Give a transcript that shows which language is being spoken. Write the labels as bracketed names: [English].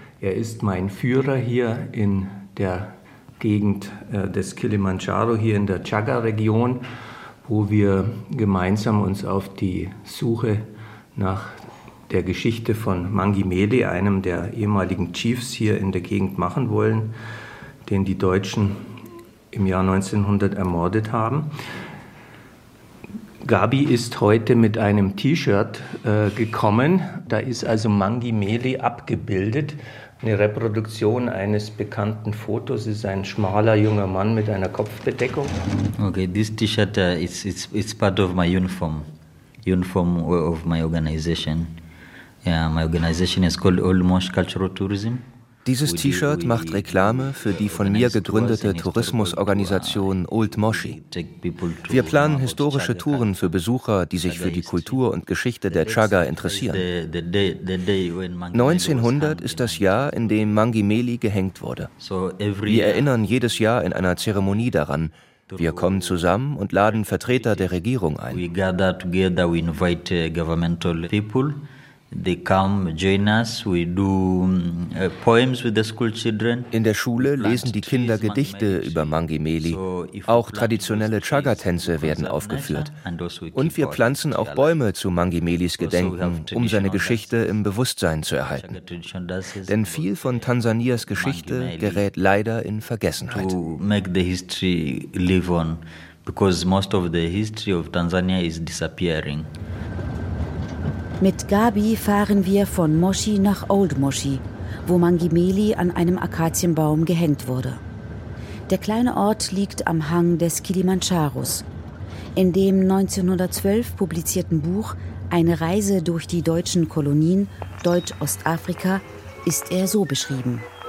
[German] Er ist mein Führer hier in der Gegend des Kilimandscharo, hier in der Chaga-Region, wo wir gemeinsam uns auf die Suche nach der Geschichte von Mangi Meli, einem der ehemaligen Chiefs hier in der Gegend, machen wollen, den die Deutschen im Jahr 1900 ermordet haben. Gabi ist heute mit einem T-Shirt gekommen. Da ist also Mangi Meli abgebildet. Eine Reproduktion eines bekannten Fotos. Es ist ein schmaler junger Mann mit einer Kopfbedeckung. [English] Okay, this T-Shirt is part of my uniform. Uniform of my organization. Yeah, my organization is called Olmos Cultural Tourism. [German] Dieses T-Shirt macht Reklame für die von mir gegründete Tourismusorganisation Old Moshi. Wir planen historische Touren für Besucher, die sich für die Kultur und Geschichte der Chaga interessieren. 1900 ist das Jahr, in dem Mangi Meli gehängt wurde. Wir erinnern jedes Jahr in einer Zeremonie daran. Wir kommen zusammen und laden Vertreter der Regierung ein. [English] Wir gather together, we invite governmental people. They come, join us, we do poems with the school children. [German] In der Schule lesen die Kinder Gedichte über Mangi Meli. Auch traditionelle Chaga-Tänze werden aufgeführt. Und wir pflanzen auch Bäume zu Mangi Melis Gedenken, um seine Geschichte im Bewusstsein zu erhalten. Denn viel von Tansanias Geschichte gerät leider in Vergessenheit. [English] To make the history live on, because most of the history of Tanzania is disappearing. [German] Mit Gabi fahren wir von Moshi nach Old Moshi, wo Mangi Meli an einem Akazienbaum gehängt wurde. Der kleine Ort liegt am Hang des Kilimandscharos. In dem 1912 publizierten Buch »Eine Reise durch die deutschen Kolonien, Deutsch-Ostafrika« ist er so beschrieben.